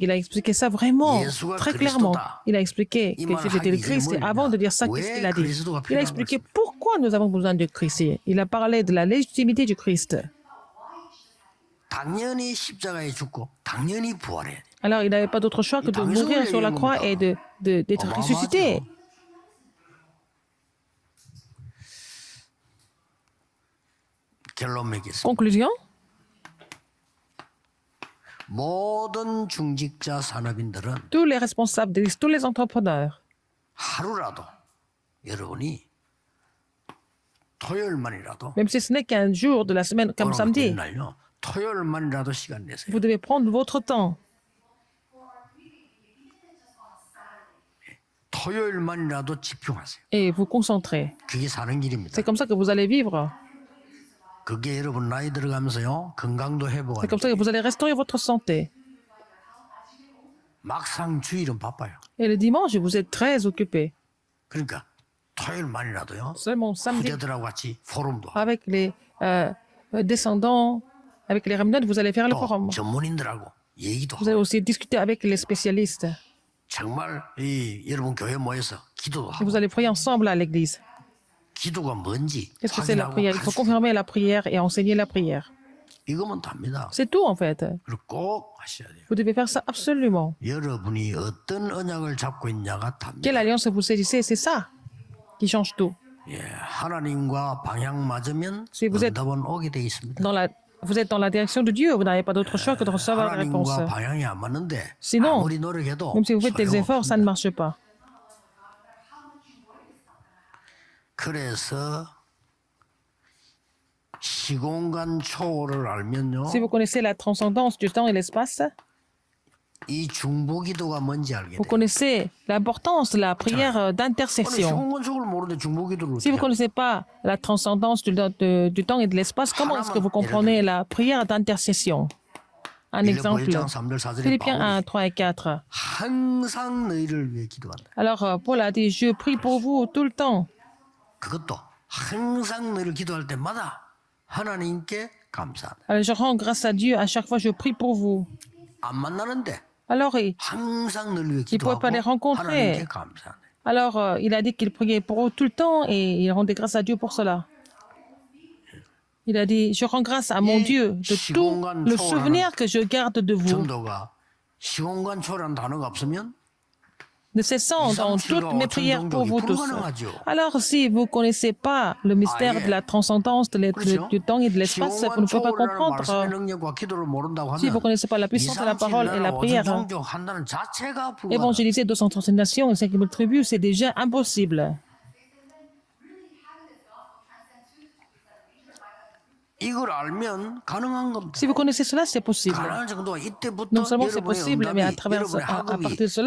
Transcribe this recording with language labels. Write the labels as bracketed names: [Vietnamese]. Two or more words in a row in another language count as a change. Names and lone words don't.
[French] Il a expliqué ça vraiment très clairement. Il a expliqué que Jésus était le Christ et avant de dire ça, qu'est-ce qu'il a dit? Il a expliqué pourquoi nous avons besoin de Christ. Il a parlé de la légitimité du Christ. [Korean] 당연히 십자가에 죽고 당연히 부활해야 돼. [French] Alors il n'avait pas d'autre choix que de mourir sur la croix et d'être ressuscité. [Korean] 결론 맺겠습니다. [French] Conclusion? [Korean] 모든 중직자 산업인들은 [French] Tous les responsables d'église, tous les entrepreneurs, [Korean] 하루라도 여러분이 토요일만이라도 [French] même si ce n'est qu'un jour de la semaine comme samedi, [Korean] 날요. 토요일만이라도 시간 내세요. [French] vous devez prendre votre temps. [Korean] 토요일만이라도 집중하세요. [French] Et vous concentrer. [Korean] 그게 사는 길입니다. [French] C'est comme ça que vous allez vivre. [Korean] 그게 여러분 나이 들어가면서요 건강도 [French] C'est [Korean] 회복하는 [French] comme ça que vous allez restaurer votre santé. [Korean] 막상 주일은 바빠요. [French] Et le dimanche, vous êtes très occupé. [Korean] 그러니까 토요일만이라도요. [French] Seulement samedi, [Korean] 후대들하고 같이 포럼도 하고 [French] avec les descendants, avec les remnants, vous allez faire le [Korean] 또 [French] forum. [Korean] 전문인들하고 얘기도 [French] Vous allez [Korean] 하고 [French] aussi discuter avec les spécialistes. [Korean] 정말 이 여러분 교회 모여서 기도도 [French] Et [Korean] 하고 [French] vous allez prier ensemble à l'église. [Korean] 기도가 뭔지 [French] Qu'est-ce que c'est la [Korean] 확인하고 [French] prière? Il faut [Korean] 가르치고 [French] confirmer la prière et enseigner la prière. [Korean] 이거면 답니다. [French] C'est tout en fait. [Korean] 그리고 꼭 하셔야 돼요. [French] Vous devez faire ça absolument. [Korean] 여러분이 어떤 언약을 잡고 있냐가 답니다. [French] Quelle alliance vous saisissez? C'est ça qui change tout. [Korean] 예, 하나님과 방향 맞으면 [French] Si vous êtes [Korean] 응답은 오게 돼 있습니다. [French] Vous êtes dans la direction de Dieu. Vous n'avez pas d'autre choix que de recevoir la réponse. [Korean] 하나님과 방향이 안 맞는데 [French] Sinon, [Korean] 아무리 노력해도 [French] même si vous faites des efforts, ça ne [Korean] 소용없습니다. [French] marche pas. [Korean] 그래서 시공간 초월을 알면요, [French] Si vous connaissez la transcendance du temps et l'espace, [Korean] 이 중보기도가 뭔지 알게 [French] vous [Korean] 돼요. [French] connaissez l'importance de la prière [Korean] 아니, [French] d'intercession. [Korean] 시공간 초월을 모르는데 중보기도를 [French] Si vous ne [Korean] 어떻게 [French] connaissez pas la transcendance du temps et de l'espace, comment est-ce que vous comprenez la prière d'intercession? Un exemple. [Korean] 1장 3절 4절에 [French] Philippiens 1, [Korean] 바울이 [French] 3 et 4. [Korean] 항상 너희를 위해 기도한다. [French] Alors, Paul a dit, je prie pour vous tout le temps. [Korean] 그것도 항상 너희를 기도할 때마다 하나님께 감사한다. [French] Alors, je rends grâce à Dieu. À chaque fois, je prie pour vous. [Korean] 안 만나는데 [French] Alors, [Korean] 항상 너희를 위해 [French] Il pouvait [Korean] 기도하고 [French] pas les rencontrer. [Korean] 하나님께 감사한다. [French] il a dit qu'il priait pour eux tout le temps et il rendait grâce à Dieu pour cela. Il a dit, je rends grâce à mon Dieu de tout le souvenir que je garde de vous, [Korean] 정도가 시공간 초월한 단어가 없으면 [French] ne cessant dans toutes mes prières pour vous tous. [Korean] 불가능하죠. [French] Alors, si vous ne connaissez pas le mystère de la transcendance du temps et de l'espace, vous ne pouvez pas comprendre. [Korean] 말씀의 능력과 기도를 모른다고 [French] Si vous ne [Korean] 하면 [French] connaissez pas la puissance de la parole et la prière, [Korean] 종족 한다는 자체가 불가능. [French] évangéliser 230 nations et 5000 tribus, c'est déjà impossible. [Korean] 이걸 알면 가능한 겁니다. [French] Si vous connaissez cela, c'est possible. [Korean] 가능한 정도가 이때부터 [French] Non seulement c'est [Korean] 여러분의 [French] possible, mais à [Korean] 응답이, 여러분의 [French] partir [Korean] 학업이, [French] de cela,